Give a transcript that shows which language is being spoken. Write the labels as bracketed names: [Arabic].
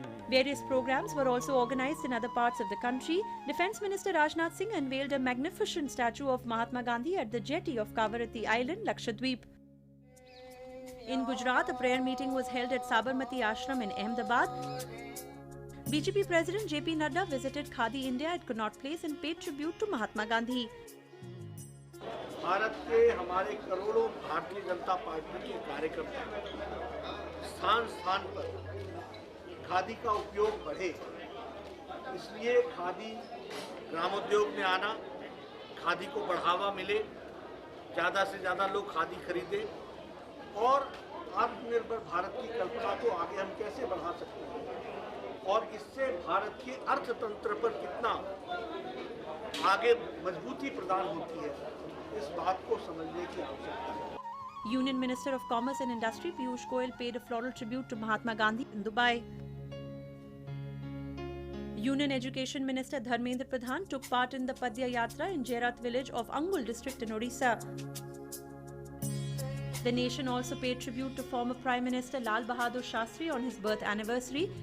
[English] Various programs were also organized in other parts of the country. Defence Minister Rajnath Singh unveiled a magnificent statue of Mahatma Gandhi at the jetty of Kavarati Island, Lakshadweep. In Gujarat, a prayer meeting was held at Sabarmati Ashram in Ahmedabad. BJP President JP Nadda visited Khadi India at Connaught Place and paid tribute to Mahatma Gandhi. [Hindi] Bharat के हमारे करोड़ों Bharatiya Janata party के कार्यकर्ता स्थान स्थान पर खादी का उपयोग बढ़े, इसलिए खादी ग्रामोद्योग में आना, खादी को बढ़ावा मिले, ज़्यादा से ज़्यादा लोग खादी खरीदें और आत्मनिर्भर भारत की कल्पना को आगे हम कैसे बढ़ा सकते हैं और इससे भारत के अर्थतंत्र पर कितना आगे मजबूती प्रदान होती है, इस बात को समझने की आवश्यकता है। [English] Union Minister of Commerce and Industry Piyush Goyal paid a floral tribute to Mahatma Gandhi in Dubai. Union Education Minister Dharmendra Pradhan took part in the Padya Yatra in Jairat village of Angul district in Odisha. The nation also paid tribute to former Prime Minister Lal Bahadur Shastri on his birth anniversary.